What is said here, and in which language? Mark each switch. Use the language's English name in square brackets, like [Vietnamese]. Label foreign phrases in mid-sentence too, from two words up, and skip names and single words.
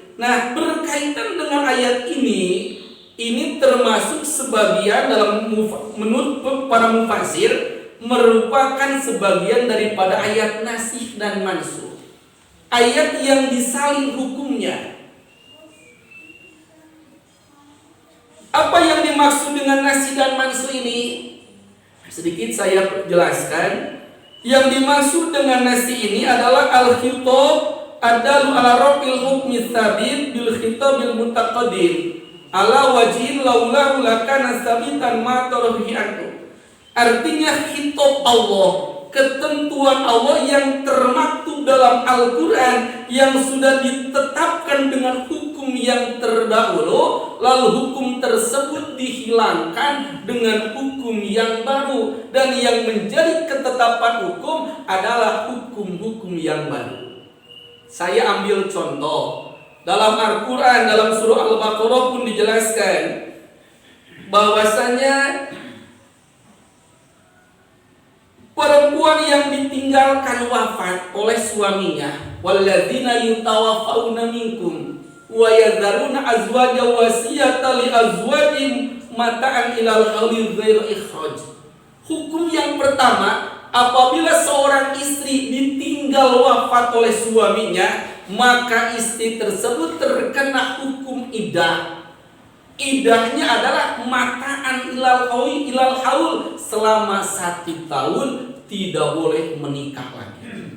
[Indonesian] Nah, berkaitan dengan ayat ini termasuk sebagian menurut para mufassir merupakan sebagian daripada ayat nasih dan mansuh. ayat yang disalin hukumnya. Apa yang dimaksud dengan nasi dan mansu ini? Sedikit saya jelaskan. Yang dimaksud dengan nasi ini adalah [Arabic] الخطاب الدال على رفع الحكم الثابت بالخطاب المتقدم على وجه لولاه لكان ثابتا مع تراخيه عنه. [Indonesian] Artinya khitab Allah, ketentuan Allah yang termaktub dalam Al-Quran yang sudah ditetapkan dengan hukum yang terdahulu, lalu hukum tersebut dihilangkan dengan hukum yang baru, dan yang menjadi ketetapan hukum adalah hukum-hukum yang baru. Saya ambil contoh dalam Al-Quran, dalam surah Al-Baqarah pun dijelaskan bahwasanya perempuan yang ditinggalkan wafat oleh suaminya, [Arabic] والذين يتوفون منكم ويذرون أزواجا وصية لأزواجهم متاعا إلى الحول غير إخراج. [Indonesian] Hukum yang pertama, apabila seorang istri ditinggal wafat oleh suaminya, maka istri tersebut terkena hukum iddah. Idahnya adalah [Arabic] متاعا إلى الحول, [Indonesian] selama 1 tahun tidak boleh menikah lagi.